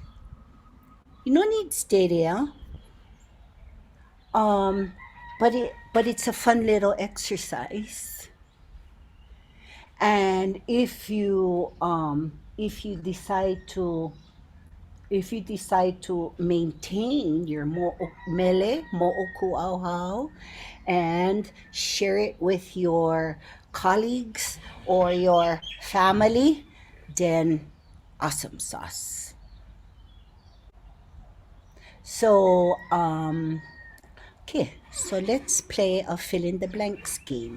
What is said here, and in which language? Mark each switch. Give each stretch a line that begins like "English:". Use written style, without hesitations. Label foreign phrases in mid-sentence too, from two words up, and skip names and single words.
English: You don't need to stay there, but it's a fun little exercise. And if you decide to maintain your
Hawaiian: mele, moʻokūʻauhau,
English: and share it with your colleagues or your family, then awesome sauce. So, okay, so let's play a fill in the blanks game.